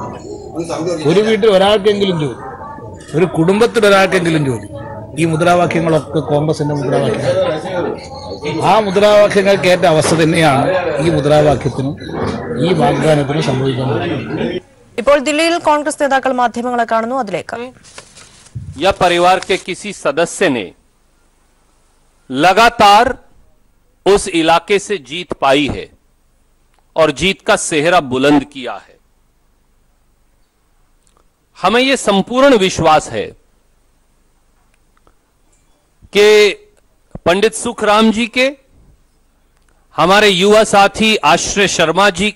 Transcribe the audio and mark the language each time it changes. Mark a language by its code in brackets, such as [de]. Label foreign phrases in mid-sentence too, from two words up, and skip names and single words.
[ml] ഒരു വീട്ടിൽ ഒരാൾക്കെങ്കിലും ജോലി, ഒരു കുടുംബത്തിൽ ഒരാൾക്കെങ്കിലും ജോലി. ഈ മുദ്രാവാക്യങ്ങളൊക്കെ കോൺഗ്രസിന്റെ മുദ്രാവാക്യങ്ങൾ. ആ മുദ്രാവാക്യങ്ങൾക്ക് ഏറ്റ അവസ്ഥ തന്നെയാണ് ഈ മുദ്രാവാക്യത്തിനും ഈ വാഗ്ദാനത്തിനും സംഭവിക്കുന്നത്. ഇപ്പോൾ ദില്ലിയിൽ കോൺഗ്രസ് നേതാക്കൾ മാധ്യമങ്ങളെ കാണുന്നു. അതിലേക്ക് [hi] या परिवार के किसी सदस्य ने लगातार उस इलाके से जीत पाई है और जीत का सेहरा बुलंद किया है। हमें यह संपूर्ण विश्वास है कि पंडित सुखराम जी के, हमारे युवा साथी आश्रय शर्मा जी